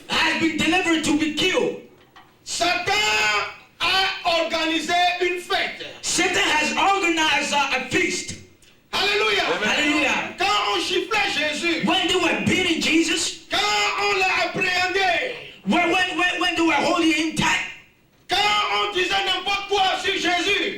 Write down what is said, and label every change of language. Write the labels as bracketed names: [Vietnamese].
[English] has been delivered to be killed. [French] Satan a organisé une fête. [English] Satan has organized a feast. [French] Alléluia. [English] Hallelujah. [French] Quand on chifflait Jésus, [English] When they were beating Jesus, [French] quand on l'a appréhendé, [English] when they were holding him tight, [French] quand on disait n'importe quoi sur Jésus,